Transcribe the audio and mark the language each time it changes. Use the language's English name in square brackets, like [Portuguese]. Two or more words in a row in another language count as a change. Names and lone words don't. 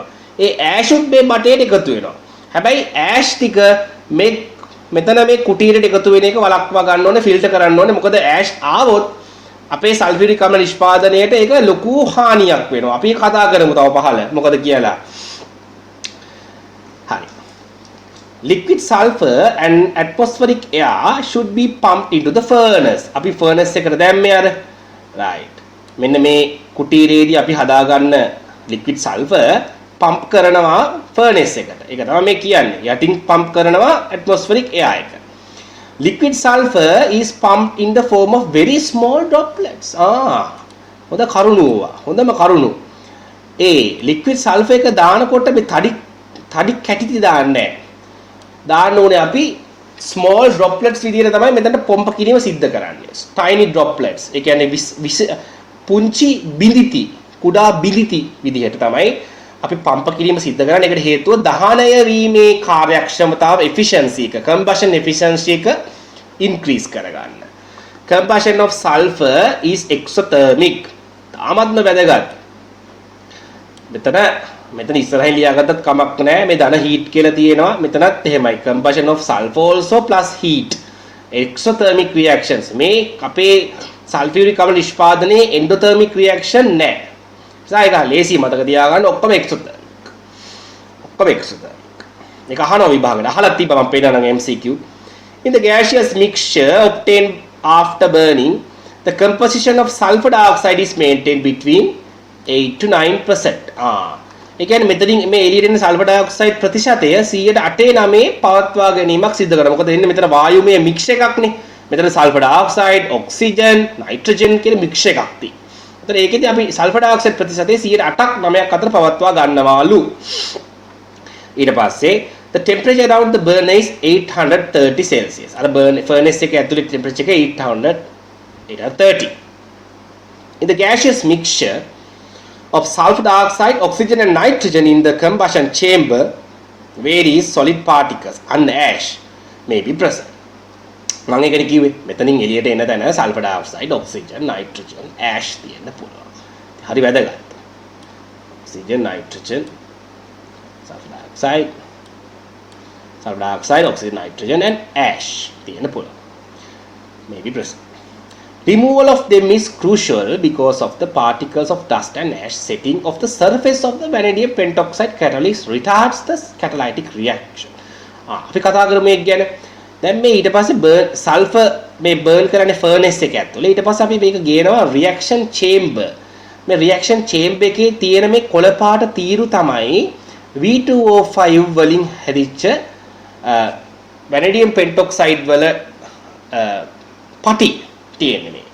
[Sinhala] ඒ ඇෂුත් මේ බටේට එකතු වෙනවා. හැබැයි ඇෂ් ටික මෙතන මේ කුටීරයට එකතු වෙන එක වළක්වා ගන්න ඕනේ, ෆිල්ටර් කරන්න ඕනේ. මොකද ඇෂ් ආවොත් අපේ සල්ෆියුරික් අම්ල නිෂ්පාදනයේට ඒක ලොකු හානියක් වෙනවා. අපි කතා කරමු තව පහළ මොකද කියලා. [English] Liquid sulfur and atmospheric air should be pumped into the furnace. [Sinhala] අපි furnace එකට දැම්මේ අර. right. මෙන්න මේ කුටීරයේදී අපි හදාගන්න [English] liquid sulfur pump [Sinhala] කරනවා furnace එකට. ඒක තමයි මේ කියන්නේ. යටින් pump කරනවා [English] atmospheric air [Sinhala] එක. [English] Liquid sulfur is pumped in the form of very small droplets. [Sinhala] හොඳ කරුණුවා. හොඳම කරුණු. ඒ ලික්විඩ් සල්ෆර් එක දානකොට මේ තඩි කැටිති දාන්නේ නැහැ. දාන්න ඕනේ අපි [English] small droplets [Sinhala] විදියට තමයි මෙතනට පොම්ප කිරීම සිද්ධ කරන්නේ. [English] tiny droplets. [Sinhala] ඒ කියන්නේ පුංචි බිඳිති, කුඩා බිඳිති විදිහට තමයි අපි පම්ප කිරීම සිද්ධ කරන්නේ. ඒකට හේතුව දහනය වීමේ කාර්යක්ෂමතාව efficiency එක, [English] combustion efficiency එක increase කරගන්න. Combustion of sulfur is exothermic. [Sinhala] තාමත්ම වැදගත්. මෙතන ඉස්සරහින් ලියාගත්තත් කමක් නැහැ. මේ ධන heat කියලා තියෙනවා. මෙතනත් එහෙමයි. [English] Combustion of sulfur also plus heat. Exothermic reactions. [Sinhala] මේ අපේ sulfuric අම්ල නිෂ්පාදනයේ [English] endothermic reaction [Sinhala] නැහැ. ඒක ලේසි මතක තියාගන්න. ඔක්කොම exothermic. ඔක්කොම exothermic. මේක අහනවා විභාගෙට. අහලා තිබ්බා මම පෙන්නනවා MCQ. [English] In the gaseous mixture obtained after burning, the composition of sulfur dioxide is maintained between 8 to 9%. [Sinhala] ඒ කියන්නේ මෙතනින් මේ එළියට එන සල්ෆර් ඩයොක්සයිඩ් ප්‍රතිශතය 8.9 පවත්වා ගැනීමක් සිදු කරනවා. මොකද එන්නේ මෙතන වායුමය මික්ස් එකක්නේ. මෙතන සල්ෆර් ඩයොක්සයිඩ්, ඔක්සිජන්, නයිට්‍රජන් කියන මික්ස් එකක් තියෙනවා. එතන ඒකෙදි අපි සල්ෆර් ඩයොක්සයිඩ් ප්‍රතිශතය 8ක් 9ක් අතර පවත්වා ගන්නවාලු. ඊට පස්සේ [English] the temperature around the burner is 830 Celsius. [Sinhala] අර furnace එක ඇතුලේ temperature එක 830. [English] In the gaseous mixture of sulfur dioxide, oxygen and nitrogen in the combustion chamber, various solid particles and ash may be present. [Sinhala] මම ඒකනේ කිව්වේ මෙතනින් එළියට එන තැන [English] sulfur dioxide, oxygen, nitrogen, ash [Sinhala] තියෙන්න පුළුවන්. හරි වැදගත්. [English] oxygen, nitrogen, sulfur dioxide, oxygen, nitrogen and ash [Sinhala] තියෙන්න පුළුවන්. [English] May be present. Removal of them is crucial because of the particles of dust and ash setting of the surface of the vanadium pentoxide catalyst retards the catalytic reaction. [Sinhala] අපි කතා කරමු මේක ගැන. දැන් මේ ඊට පස්සේ සල්ෆර් මේ බර්න් කරන්නේ ෆර්නස් එක ඇතුලේ. ඊට පස්සේ අපි මේක ගේනවා රියැක්ෂන් චේම්බර්. මේ රියැක්ෂන් චේම්බර් එකේ තියෙන මේ කොළ පාට තීරු තමයි V2O5 වලින් හැදිච්ච [English] vanadium pentoxide [Sinhala] වල පටි තියෙන්නේ මේ.